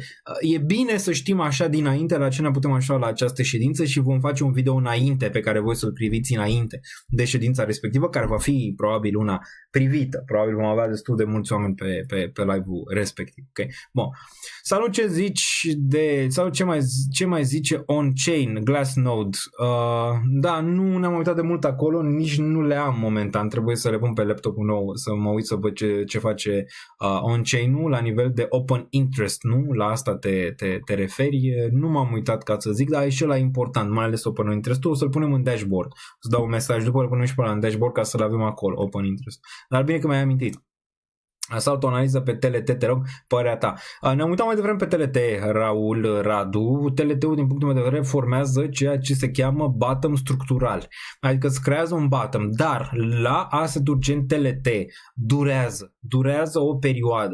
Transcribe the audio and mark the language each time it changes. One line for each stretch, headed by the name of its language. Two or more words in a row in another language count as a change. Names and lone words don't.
Romanian: E bine să știm așa dinainte la ce ne putem așa la această ședință și vom face un video înainte pe care voi să-l priviți înainte de ședința respectivă, care va fi probabil una privită. Probabil vom avea destul de mulți oameni pe live-ul respectiv. Okay? Bun. Salut, ce zici sau ce mai zice on-chain, Glassnode? Da, nu ne-am uitat de mult acolo, nici nu le am momentan. Trebuie să le pun pe laptopul nou, să mă uit să văd ce face on-chain-ul la nivel de
English: open interest,
Romanian: nu? La asta te referi. Nu m-am uitat ca să zic, dar e și ăla important, mai ales
English: open interest-
Romanian: ul. O să-l punem în dashboard. Să dau un mesaj după, îl punem și pe ăla în dashboard ca să-l avem acolo,
English: open interest.
Romanian: Dar bine că mi-ai amintit. Asalt o analiză pe TLT, te rog, părerea ta. Ne-am uitat mai devreme pe TLT, Raul Radu. TLT-ul, din punctul meu de vedere, formează ceea ce se cheamă bottom structural. Adică îți creează un bottom, dar la asset-uri gen TLT durează o perioadă.